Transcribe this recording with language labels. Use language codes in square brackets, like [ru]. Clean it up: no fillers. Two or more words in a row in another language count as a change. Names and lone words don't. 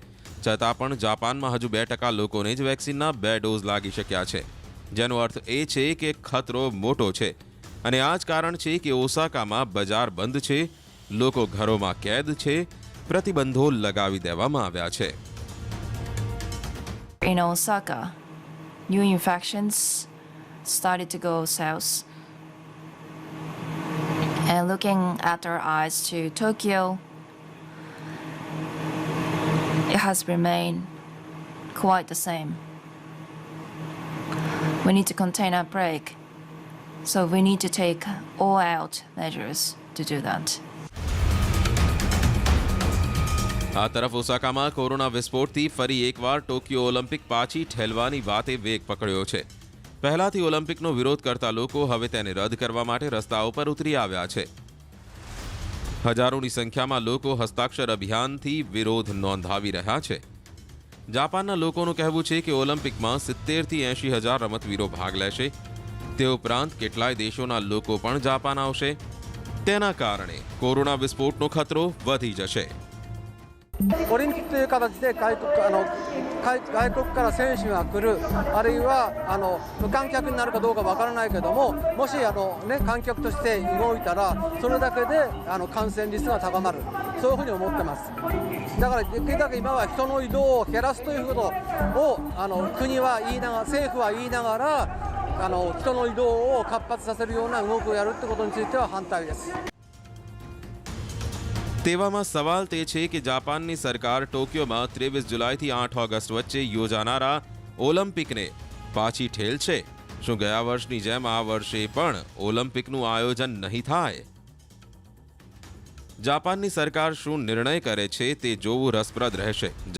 [gu] છતાં પણ જાપાનમાં હજુ 2% લોકોને જ વેક્સિનના 2 ડોઝ લાગી શક્યા છે, જેનો અર્થ એ છે કે ખતરો મોટો છે. અને આ જ કારણ છે કે ઓસાકામાં બજાર બંધ છે, લોકો ઘરોમાં કેદ છે, પ્રતિબંધો લગાવી દેવામાં આવ્યા છે. [en] In Osaka, new infections started to go south. And looking at our eyes to Tokyo, it has remained quite the same. We need to contain our outbreak, so we need to take all-out measures to do that. [gu] આ તરફ ઓસાકામાં કોરોના વિસ્ફોટથી ફરી એકવાર ટોક્યો ઓલિમ્પિક પાછી ઠેલવાની વાતે વેગ પકડ્યો છે. પહેલાથી ઓલિમ્પિકનો વિરોધ કરતા લોકો હવે તેને રદ કરવા માટે રસ્તાઓ પર ઉતરી આવ્યા છે. હજારોની સંખ્યામાં લોકો હસ્તાક્ષર અભિયાનથી વિરોધ નોંધાવી રહ્યા છે. જાપાનના લોકોનું કહેવું છે કે ઓલિમ્પિકમાં 70થી 80 હજાર રમતવીરો ભાગ લેશે. તે ઉપરાંત કેટલાય દેશોના લોકો પણ જાપાન આવશે. તેના કારણે કોરોના વિસ્ફોટનો ખતરો વધી જશે. [ja] オリンピックという形で外国から選手が来る、あるいは無観客になるかどうかわからないけども、もし観客として動いたらそれだけで感染率が高まる、そういうふうに思ってます。だからできるだけ今は人の移動を減らすということを国は言いながら、政府は言いながら人の移動を活発させるような動きをやるってことについては反対です。 [gu] તેવામાં સવાલ તે છે કે જાપાનની સરકાર ટોક્યોમાં 23 જુલાઈથી 8 ઓગસ્ટ વચ્ચે યોજાનારા ઓલિમ્પિકને પાછી ઠેલશે. શું ગયા વર્ષની જેમ આ વર્ષે પણ ઓલિમ્પિકનું આયોજન નહીં થાય? જાપાનની સરકાર શું નિર્ણય કરે છે તે જોવું રસપ્રદ રહેશે.